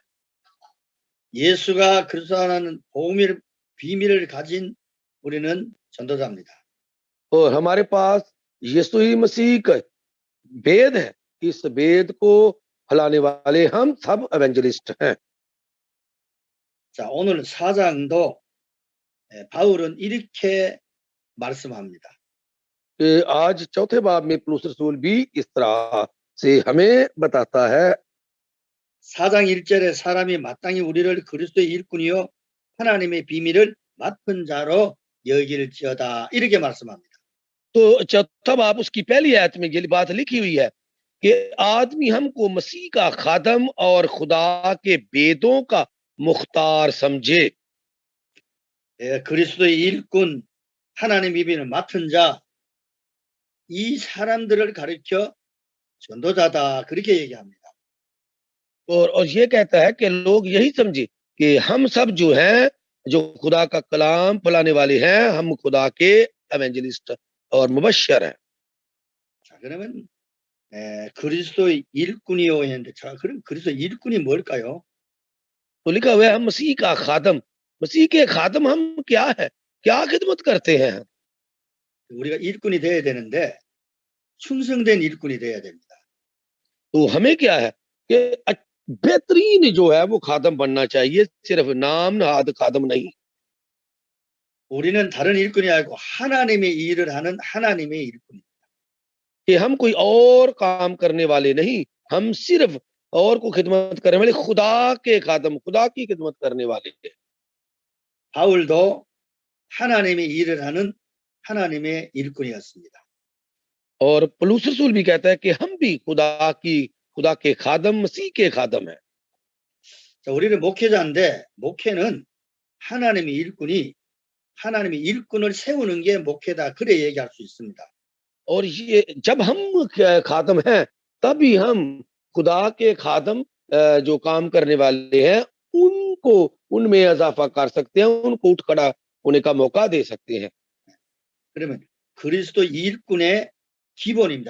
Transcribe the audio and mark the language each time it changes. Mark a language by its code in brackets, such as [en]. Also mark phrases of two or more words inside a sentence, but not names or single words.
[ko] 예수가 그리스도라는 복음의 비밀을 가진 우리는 전도자입니다. [ur] اور ہمارے پاس یسوع ہی مسیح کا بھید ہے، اس بھید کو پھیلانے والے ہم سب ایونجلسٹ ہیں. [ko] 자, 오늘 4장도 바울은 이렇게 말씀합니다. [ur] کہ آج چوتھے باب میں پولس رسول بھی اس طرح سے ہمیں بتاتا ہے. [ko] 4장 1절에 사람이 마땅히 우리를 그리스도의 일꾼이요 하나님의 비밀을 맡은 자로 여길지어다 이렇게 말씀합니다. [ur] تو چوتھا باب اس کی پہلی آیت میں یہ بات لکھی ہوئی ہے کہ آدمی ہم کو مسیح کا خادم اور خدا کے بھیدوں کا مختار سمجھے. [ko] 그리스도의 일꾼 하나님 비밀을 맡은 자 이 사람들을 가리켜 전도자다 그렇게 얘기합니다. [ur] اور یہ کہتا ہے کہ لوگ یہی سمجھے کہ ہم سب جو ہیں، جو خدا کا کلام پھیلانے والے ہیں، ہم خدا کے ایونجلسٹ اور مبشر ہیں. [ko] 자, 그러면 그리스도의 일꾼이요 했는데 자, 그럼 그리스도의 일꾼이 뭘까요? [ur] تو لکھا ہوا ہے ہم مسیح کا خادم۔ مسیح کے خادم ہم کیا ہے، کیا خدمت کرتے ہیں? [ko] 우리가 일꾼이 돼야 되는데 충성된 일꾼이 돼야 됩니다. [ur] تو ہمیں کیا ہے کہ بہترین جو ہے وہ خادم بننا چاہیے، صرف نام نہاد خادم نہیں. [ko] 우리는 다른 일꾼이 아니고 하나님의 일을 하는 하나님의 일꾼입니다. [ur] کہ ہم کوئی اور کام کرنے والے نہیں، ہم صرف اور کو خدمت کرنے والے خدا کے خادم، خدا کی خدمت کرنے والے ہیں. [ko] 바울도 하나님의 일을 하는 하나님의 일꾼이었습니다. [ur] اور پولس رسول بھی کہتا ہے کہ ہم بھی خدا کے خادم، مسیح کے خادم ہیں. [ko] 자, 우리는 목회자인데 목회는 하나님의 일꾼이 하나님의 일꾼을 세우는 게 목회다 그래 얘기할 수 있습니다. [ur] اور یہ جب ہم خادم ہیں تبھی ہم خدا کے خادم جو کام کرنے والے ہیں ان کو ان میں اضافہ کر سکتے ہیں، ان کو اٹھ کھڑا ہونے کا موقع دے سکتے ہیں. [ko] 그러면 그리스도 일꾼의 기본입니다.